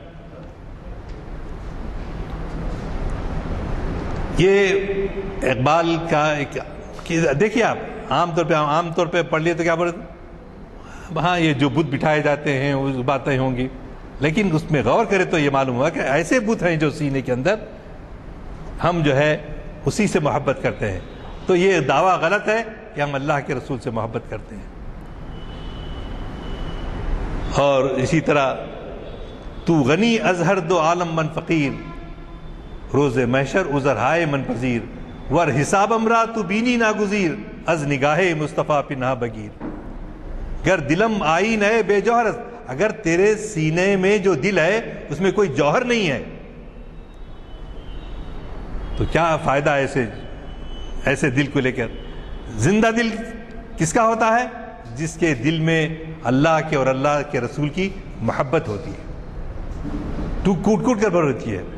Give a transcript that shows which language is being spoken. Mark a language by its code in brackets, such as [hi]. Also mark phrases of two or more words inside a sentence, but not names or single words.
[ur] یہ اقبال کا ایک دیکھیے، آپ عام طور پہ پڑھ لیے تو کیا بولتے، ہاں یہ جو بت بٹھائے جاتے ہیں وہ باتیں ہوں گی، لیکن اس میں غور کرے تو یہ معلوم ہوا کہ ایسے بت ہیں جو سینے کے اندر ہم جو ہے اسی سے محبت کرتے ہیں۔ تو یہ دعویٰ غلط ہے کہ ہم اللہ کے رسول سے محبت کرتے ہیں۔ اور اسی طرح [fa] تو غنی از ہر دو عالم من فقیر، روز محشر عذر ہائے من پذیر، ور حساب امرا تو بینی ناگزیر، از نگاہ مصطفیٰ پناہ بگیر۔ گر دلم آئین ہے بے جوہر، [ur] اگر تیرے سینے میں جو دل ہے اس میں کوئی جوہر نہیں ہے تو کیا فائدہ ایسے دل کو لے کر؟ زندہ دل کس کا ہوتا ہے؟ جس کے دل میں اللہ کے اور اللہ کے رسول کی محبت ہوتی ہے، تو کوٹ کر بھر ہوتی ہے۔